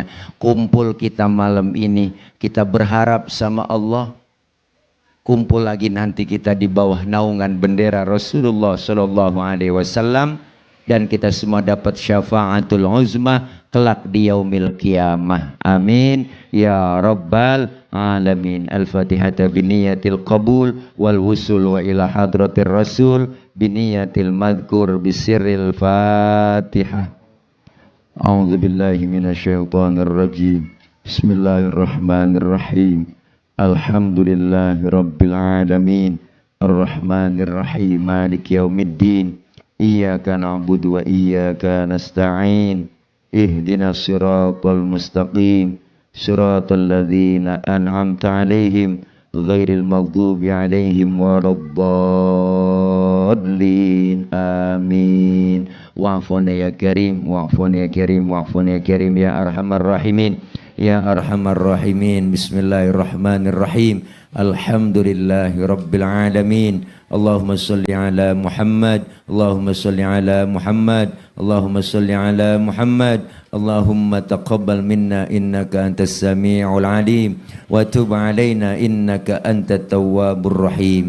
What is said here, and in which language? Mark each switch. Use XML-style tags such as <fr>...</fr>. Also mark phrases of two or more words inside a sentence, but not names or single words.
<id>Kumpul kita malam ini, kita berharap sama Allah, kumpul lagi nanti kita di bawah naungan bendera Rasulullah</id> <ar>صلى الله عليه وسلم,</ar> <id>dan kita semua dapat</id> <ar>شفاعة العظمى</ar> <id>kelak di</id> <ar>يوم القيامة. آمين يا رب العالمين. الفاتحة بنية القبول والوصول وإلى حضرة الرسول بنية المذكور بسر الفاتحة. أعوذ بالله من الشيطان الرجيم. بسم الله الرحمن الرحيم الحمد لله رب العالمين. الرحمن الرحيم مالك يوم الدين. إياك نعبد وإياك نستعين. اهدنا الصراط المستقيم صراط الذين أنعمت عليهم غير المغضوب عليهم ولا الضالين. Amin. واعف عنا يا كريم واعف عنا يا كريم واعف عنا يا كريم يا أرحم الراحمين. يا أرحم الراحمين. بسم الله الرحمن الرحيم الحمد لله رب العالمين. اللهم صل على محمد اللهم صل على محمد اللهم صل على محمد. اللهم تقبل منا إنك أنت السميع العليم وتب علينا إنك أنت التواب الرحيم.</ar>